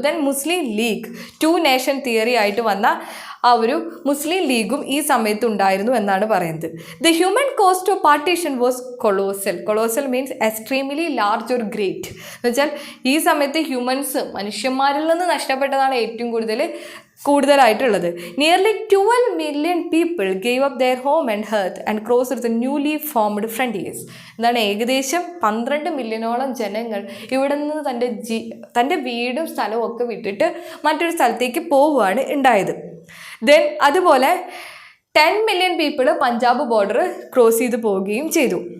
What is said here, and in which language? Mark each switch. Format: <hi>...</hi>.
<ml>Then മുസ്ലിം league, 2 nation theory ആയിട്ട് വന്ന ആ ഒരു മുസ്ലിം ലീഗും ഈ സമയത്ത് ഉണ്ടായിരുന്നു എന്നാണ് പറയുന്നത്.</ml> <en>The human cost of partition was colossal. Colossal means extremely large or great.</en> <ml>എന്ന് വെച്ചാൽ ഈ സമയത്ത് ഹ്യൂമൻസ്, മനുഷ്യന്മാരിൽ നിന്ന് നഷ്ടപ്പെട്ടതാണ് ഏറ്റവും കൂടുതലായിട്ടുള്ളത്.</ml> <en>Nearly 12 million people gave up their home and hearth and crossed the newly formed frontiers.</en> <ml>ഏകദേശം 12 മില്യണോളം ജനങ്ങൾ ഇവിടെ നിന്ന് തൻ്റെ വീടും സ്ഥലവും ഒക്കെ വിട്ടിട്ട് മറ്റൊരു സ്ഥലത്തേക്ക് പോവുകയാണ് ഉണ്ടായത്. ദെൻ അതുപോലെ</ml> <en>10 million people</en> <ml>Punjab border cross ചെയ്ത് പോവുകയും ചെയ്തു.</ml>